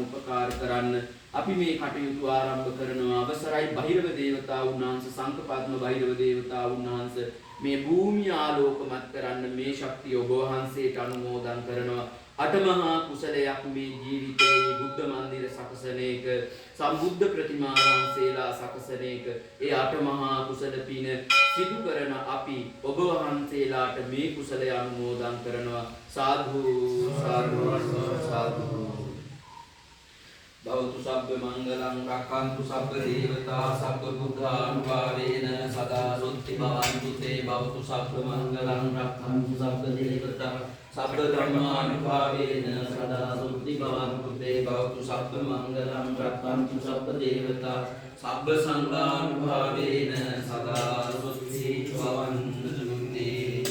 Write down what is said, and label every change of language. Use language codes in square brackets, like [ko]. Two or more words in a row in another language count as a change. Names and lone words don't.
[si] උපකාර කරන්න අපි මේ කටයුතු ආරම්භ කරනවා අවසරයි බහිරව දේවතාවුන් වහන්සේ සංඝපත්ම බහිරව දේවතාවුන් වහන්සේ මේ භූමිය ආලෝකමත් කරන්න මේ ශක්තිය ඔබ වහන්සේට අනුමෝදන් කරනවා අටමහා කුසලයක් මේ ජීවිතයේ බුද්ධ මන්දිර සකසන එක සම්බුද්ධ ප්‍රතිමා වහන්සේලා සකසන එක ඒ අටමහා කුසල පින සිදු කරන අපි ඔබ වහන්සේලාට මේ කුසලය අනුමෝදන් කරනවා සාදු සාදු සාදු [pi] භවතු සබ්බ මංගලං රක්ඛන්තු සබ්බ දේවතා සබ්බ බුද්ධානුභාවේන සදා සොත්ති භවන්තු තේ භවතු සබ්බ මංගලං රක්ඛන්තු සබ්බ දේවතා සබ්බ ධම්මානුභාවේන සදා සොත්ති භවන්තු තේ භවතු සබ්බ මංගලං රක්ඛන්තු සබ්බ දේවතා සබ්බ සංඝානුභාවේන සදා සොත්ති භවන්තු තේ